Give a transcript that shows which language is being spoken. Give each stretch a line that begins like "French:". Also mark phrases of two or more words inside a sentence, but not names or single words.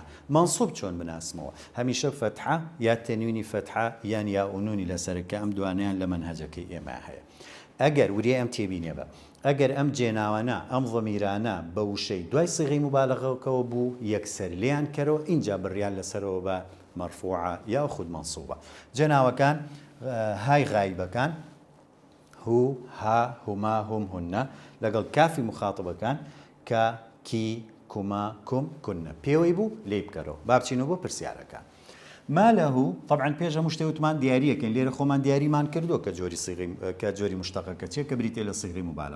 Central Kurdish: منصوب چۆن بناسمەوە، هەمیشە فەتحە یا تەنوینی فەتحە یان یا و نونی لەسەرەکە، ئەم دوانیان لە مەنهەجەکەی ئێمە هەیە. ئەگەر وریە ئەم تێبینێ بە ئەگەر ئەم جێناوانە ئەم ضەمیرانە بە وشەی دوای سیغەی مبالغەکەوە بوو یەکسەر لیان کەرەوە، اینجا بڕیان لەسەرەوە بە مەرفوعە یا خود منصوبە. جێناوەکان های غایبەکان
Arabic: هو، ها، هما، هم،
Central Kurdish: هونە لەگەڵ کافی مخاتبەکان
Arabic: کە، کی، کوما، کوم، کونە
Central Kurdish: پێوەی بوو لێ بکەرەوە. با بچینەوە بۆ پرسیارەکە. مالەه طبعا پێش هەموو شتێ وتمان دیاریەکەین، لێرە خۆمان دیاریمان کردووە کە جۆری مشتەقەکە چیە کە بریتێ لە سیغەی مبالغە.